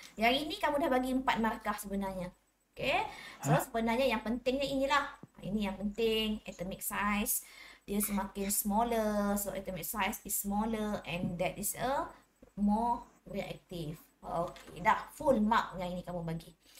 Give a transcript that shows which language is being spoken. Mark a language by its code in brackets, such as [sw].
[ms] Yang ini kamu dah bagi 4 markah sebenarnya. Okay. So sebenarnya yang pentingnya inilah. Ini yang penting. Atomic size dia semakin smaller. [en] So atomic size is smaller and that is a more reactive. [ms] Okay, dah full mark yang ini kamu bagi.